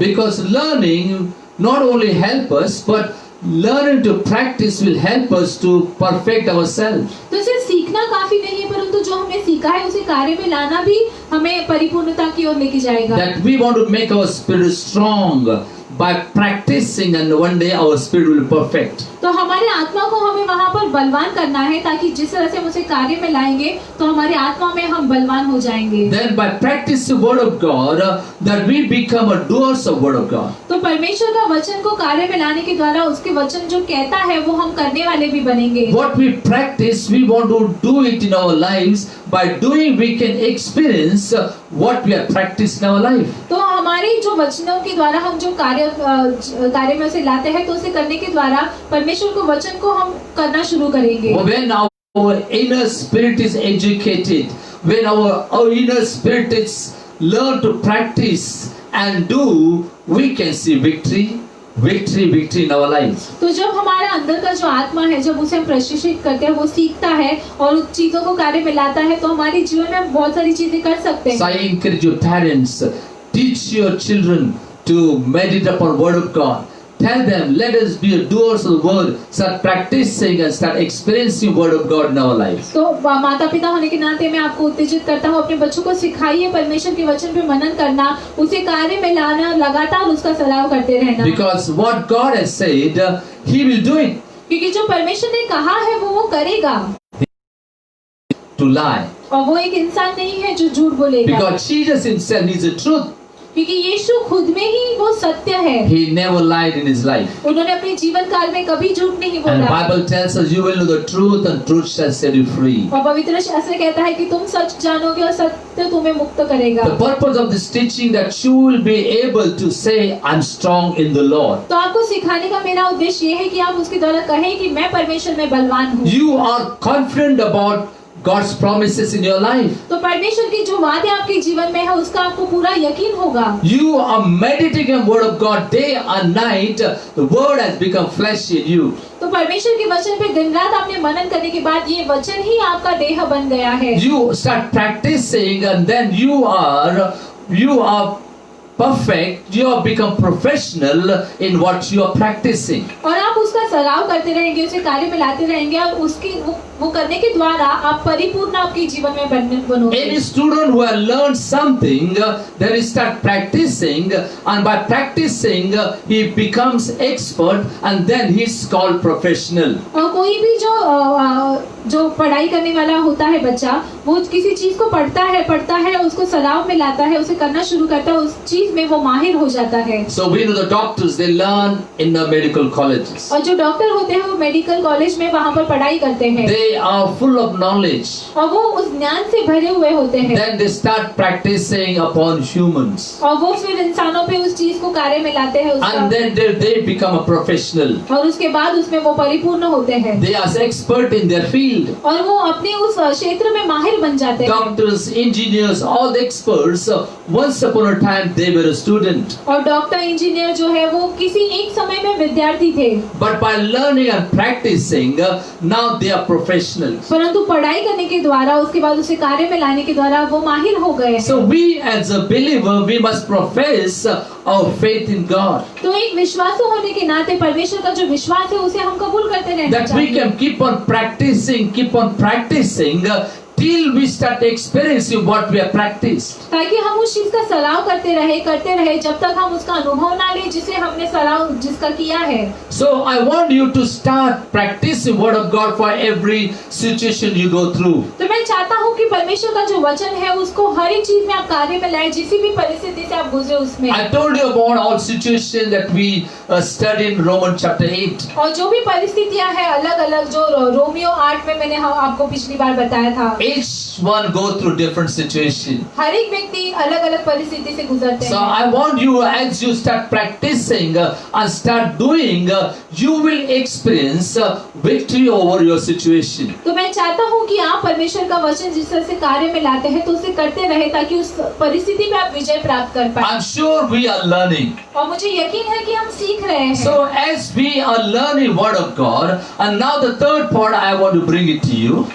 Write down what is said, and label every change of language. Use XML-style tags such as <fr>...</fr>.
<en>Because learning not only help us, but learning to practice will help us to perfect ourselves.</en> <hi>तो सिर्फ सीखना काफी नहीं है, परंतु जो हमने सीखा है उसे कार्य में लाना भी हमें परिपूर्णता की ओर लेके जाएगा।</hi> <en>That we want to make our spirit strong, by practicing, and one day our spirit will be perfect.</en> <hi>तो हमारे आत्मा को हमें वहाँ पर बलवान करना है, ताकि जिस तरह से हम उसे कार्य में लाएंगे तो हमारे आत्मा में हम बलवान हो जाएंगे।</hi> <en>Then by practicing the word of God, that we become a doers of word of God.</en> <hi>तो परमेश्वर का वचन को कार्य में लाने के द्वारा उसके वचन जो कहता है वो हम करने वाले भी बनेंगे।</hi> <en>What we practice, we want to do it in our lives. By doing, we can experience what we have practiced in our life.</en> <hi>तो हमारे जो वचनों के द्वारा हम जो कार्य में उसे लाते हैं, तो उसे करने के द्वारा परमेश्वर को वचन को हम करना शुरू करेंगे।</hi> <en>When our inner spirit is educated, when our inner spirit is learn to practice and do, we can see victory in our lives.</en> <hi>तो जब हमारा अंदर का जो आत्मा है, जब उसे हम प्रशिक्षित करते हैं, वो सीखता है और उस चीजों को कार्य में लाता है, तो हमारे जीवन में हम बहुत सारी चीजें कर सकते</hi> <en>So</en> <hi>हैं।</hi> <en>I encourage your parents, teach your children to meditate upon word of God. Tell them, let us be doers of the word. Start practicing and start experiencing word of God in our lives.</en> <hi>तो माता पिता होने के नाते मैं आपको उत्तेजित करता हूँ, अपने बच्चों को सिखाइए परमेश्वर के वचन पे मनन करना, उसे कार्य में लाना, लगातार उसका सराव करते रहना।</hi> <en>Because what God has said, He will do it.</en> <hi>क्योंकि जो परमेश्वर ने कहा है वो करेगा।</hi> <en>To lie.</en> <hi>और वो एक इंसान नहीं है जो झूठ बोलेगा।</hi> <en>Because Jesus Himself is the truth.</en> <hi>क्योंकि यीशु खुद में ही वो सत्य है।</hi> <en>He never lied in His life.</en> <hi>उन्होंने अपने जीवन काल में कभी झूठ नहीं</hi> <en>And</en> <hi>बोला।</hi> <en>Bible tells us, you will know the truth, and truth shall set you free.</en> <hi>और पवित्र शास्त्र कहता है कि तुम सच जानोगे और सत्य तुम्हें मुक्त करेगा।</hi> <en>The purpose of this teaching that you will be able to say, I'm strong in the Lord.</en> <hi>तो आपको सिखाने का मेरा उद्देश्य ये है कि आप उसके द्वारा कहें कि मैं परमेश्वर में बलवान हूँ।</hi> <en>You are confident about God's promises in your life.</en> <hi>तो परमेश्वर की जो वादे आपके जीवन में है उसका आपको पूरा यकीन होगा।</hi> <en>You are meditating on word of God day and night. The word has become flesh in you.</en> <hi>तो परमेश्वर के वचन पे दिन रात आपने मनन करने के बाद ये वचन ही आपका देह बन गया है।</hi> <en>You start practicing, and then you are perfect. You have become professional in what you are practicing.</en> <hi>और आप उसका सराव करते रहेंगे, उसे कार्य में लाते रहेंगे और उसकी वो करने के द्वारा आप परिपूर्ण आपके जीवन में बनोगे।</hi> <en>Any student who has learned something, then he start practicing, and by practicing he becomes expert, and then he is called professional.</en> <hi>और कोई भी जो पढ़ाई करने वाला होता है बच्चा, वो किसी चीज को पढ़ता है, उसको सराव में लाता है, उसे करना शुरू करता है, उस चीज में वो माहिर हो जाता है।</hi> <en>So we know the doctors, they learn in the medical colleges.</en> <hi>और जो डॉक्टर होते हैं वो मेडिकल कॉलेज में वहाँ पर पढ़ाई करते हैं।</hi> <en>They are full of knowledge.</en> <hi>और वो उस ज्ञान से भरे हुए होते हैं।</hi> <en>Then they start practicing upon humans.</en> <hi>और वो फिर इंसानों पे उस चीज को कार्य में लाते हैं उसका।</hi> <en>And then they become a professional.</en> <hi>और उसके बाद उसमें वो परिपूर्ण होते हैं।</hi> <en>They are expert in their field.</en> <hi>और वो अपने उस क्षेत्र में माहिर बन जाते हैं।</hi> <en>Doctors, engineers, all the experts, once upon a time they were a student.</en> <hi>और डॉक्टर इंजीनियर जो है वो किसी एक समय में विद्यार्थी थे।</hi> <en>But by learning and practicing, now they are professionals.</en> <hi>परंतु पढ़ाई करने के द्वारा उसके बाद उसे कार्य में लाने के द्वारा वो माहिर हो गए हैं।</hi> <en>So we as a believer, we must profess our faith in God.</en> <hi>तो एक विश्वासु होने के नाते परमेश्वर का जो विश्वास है उसे हम कबूल करते रहना</hi> <en>That we</en> <hi>चाहिए।</hi> <en>can keep on practicing till we start experiencing what we have practiced.</en> <hi>ताकि हम उस चीज का सराव करते रहे जब तक हम उसका अनुभव ना ले जिसे हमने सराव जिसका किया है।</hi> <en>So I want you to start practicing word of God for every situation you go through.</en> <hi>तो मैं चाहता हूँ कि परमेश्वर का जो वचन है उसको हर एक चीज में आप कार्य में लाएं, जिस भी परिस्थिति से आप गुजरे उसमें।</hi> <en>I told you about all situations that we studied in Romans chapter 8.</en> <hi>और जो भी परिस्थितियां हैं अलग अलग जो रोमियो 8 में मैंने आपको पिछली बार बताया था।</hi> <en>Each one go through different situation.</en> <hi>हर एक व्यक्ति अलग अलग परिस्थिति से गुजरते</hi> <en>So</en> <hi>हैं।</hi> <en>I want you, as you start practicing and start doing, you will experience victory over your situation.</en> <hi>तो मैं चाहता हूँ कि आप परमेश्वर का वचन जिस तरह से कार्य में लाते हैं तो उसे करते रहे ताकि उस परिस्थिति में आप विजय प्राप्त कर पाए।</hi> <en>I'm sure we are learning.</en> <hi>और मुझे यकीन है कि हम सीख रहे हैं।</hi> <en>So as we are learning word of God, and now the third part I want to bring it to you.</en>